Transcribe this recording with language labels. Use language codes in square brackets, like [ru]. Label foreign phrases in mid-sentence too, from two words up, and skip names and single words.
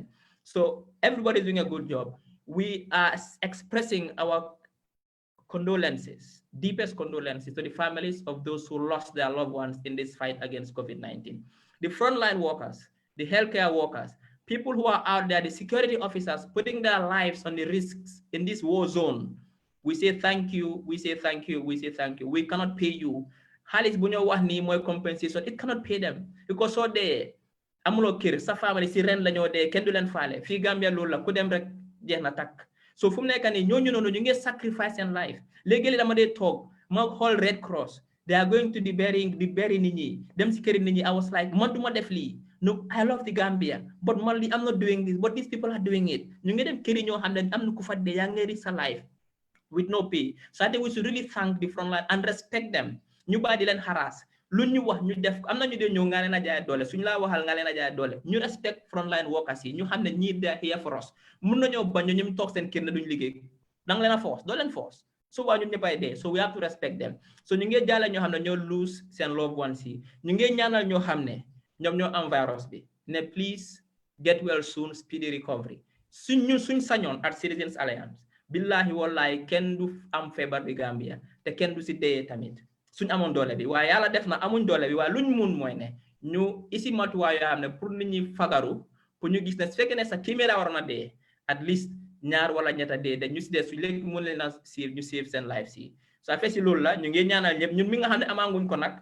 [en] So everybody's doing a good job. We are expressing our condolences, deepest condolences to the families of those who lost their loved ones in this fight against COVID-19. The frontline workers, the healthcare workers, people who are out there, the security officers putting their lives on the risks in this war zone. We say thank you, we say thank you, we say thank you. We cannot pay you. [wo] Halis bu ñu wax ni moy compensation, [en] it cannot pay them because so [wo] de amulo kër sa family si ren la ñoo de kenn du leen faale fi Gambia loolu la ku dem rek jeex na tak. So fu mu nekk nii ñooñu noonu ñu ngi [en] sacrifice in life. [wo] Léegi dama dee toog ma xool Red Cross, [en] they are going to be burying [wo] nit ñi dem si këri nit ñi. [en] I was like [wo] man duma def lii. [en] No, I love the Gambia, but man I'm not doing this, but these people are doing it. [wo] Ñu ngi dem këri ñoo xam ne am na ku fa de yaa ngi risk sa life [en] with no pay. So I think we should really thank the frontline and respect them. [wo] Ñu bàyyi di leen harass lu ñu wax ñu def am na ñu dee ñëw nga leen a jaay doole suñu laa waxal nga leen a jaay doole ñu [en] respect frontline workers [wo] yi ñu xam ne ñii [en] they are here for us. [wo] Mun nañoo bañ ñu toog seen kër ne duñ liggéey danga leen a force doo leen force so waa ñun ñëppay dee [en] so we have to respect them so [wo] ñu ngi jàlla ñoo xam ne ñoo lose seen [en] loved ones [wo] yi ñu ngi ñaanal ñoo xam ne ñoom ñoo am virus bi ne [en] please get well soon speedy recovery [wo] suñ sañoon at Citizens Alliance billahi wallahi kenn du am feebar bi Gambia te kenn du si dee tamit suñ amoon doole bi waaye yàlla def na amuñ doole bi waaye luñ mun mooy ne ñu isi matuwaay yoo xam ne pour nit ñi fagaru pour ñu gis ne su fekkee ne sa téeméer a waroon a dee at least ñaar wala ñetta dee de ñu si dee suñ léegi mun leen a siir ñu save seen life si so affaire si loolu la ñu ngi ñaanal ñëpp ñun mi nga xam ne amaanguñ ko nag